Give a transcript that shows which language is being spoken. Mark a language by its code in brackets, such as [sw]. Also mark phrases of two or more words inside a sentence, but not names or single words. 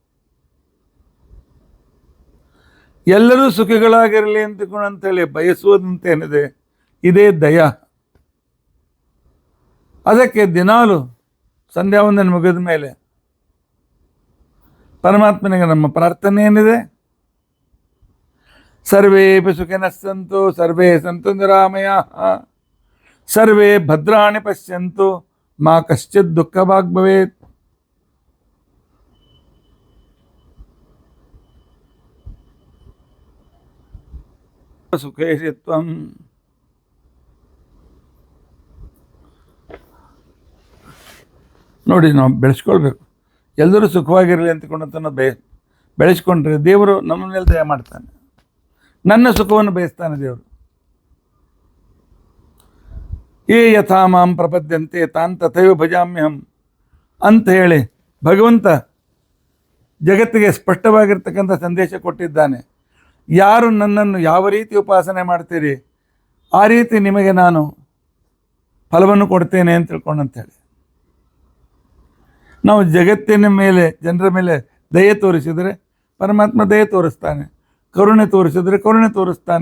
[kn] ಎಲ್ಲರೂ ಸುಖಿಗಳಾಗಿರಲಿ ಅಂತೇಳಿ ಬಯಸುವುದಂತೇನಿದೆ, ಇದೇ ದಯ. ಅದಕ್ಕೆ ದಿನಾಲು ಸಂಧ್ಯಾ ವಂದನೆ ಮುಗಿದ ಮೇಲೆ ಪರಮಾತ್ಮನಿಗೆ ನಮ್ಮ ಪ್ರಾರ್ಥನೆ ಏನಿದೆ, [sa] ಸರ್ವೇ ಸುಖಿನಃ ಸಂತು ಸರ್ವೇ ಸಂತು ನಿರಾಮಯಾಃ ಸರ್ವೇ ಭದ್ರಾಣಿ ಪಶ್ಯಂತು ಮಾ ಕಶ್ಚಿತ್ ದುಃಖಭಾಗ್ ಭವೇತ್. ಸುಖೇಶಿ ತ್ವಂ. [kn] ನೋಡಿ, ನಾವು ಬೆಳೆಸ್ಕೊಳ್ಬೇಕು. ಎಲ್ಲರೂ ಸುಖವಾಗಿರಲಿ ಅಂತಕೊಂಡಂತ ನಾವು ಬೆಳೆಸ್ಕೊಂಡ್ರೆ ದೇವರು ನಮ್ಮ ಮೇಲೆ ದಯ ಮಾಡ್ತಾನೆ. ನನ್ನ ಸುಖವನ್ನು ಬಯಸ್ತಾನೆ ದೇವರು. [sa] ಏ ಯಥಾ ಮಾಂ ಪ್ರಪದ್ಯಂತೆ ತಾನ್ ತಥೈವ ಭಜಾಮ್ಯಹಂ [kn] ಅಂತ ಹೇಳಿ ಭಗವಂತ ಜಗತ್ತಿಗೆ ಸ್ಪಷ್ಟವಾಗಿರ್ತಕ್ಕಂಥ ಸಂದೇಶ ಕೊಟ್ಟಿದ್ದಾನೆ. ಯಾರು ನನ್ನನ್ನು ಯಾವ ರೀತಿ ಉಪಾಸನೆ ಮಾಡ್ತೀರಿ ಆ ರೀತಿ ನಿಮಗೆ ನಾನು ಫಲವನ್ನು ಕೊಡ್ತೇನೆ ಅಂತ ತಿಳ್ಕೊಂಡಂತೇಳಿ, ನಾವು ಜಗತ್ತಿನ ಮೇಲೆ, ಜನರ ಮೇಲೆ ದಯೆ ತೋರಿಸಿದರೆ ಪರಮಾತ್ಮ ದಯೆ ತೋರಿಸ್ತಾನೆ, ಕರುಣೆ ತೋರಿಸಿದರೆ ಕರುಣೆ ತೋರಿಸ್ತಾನೆ.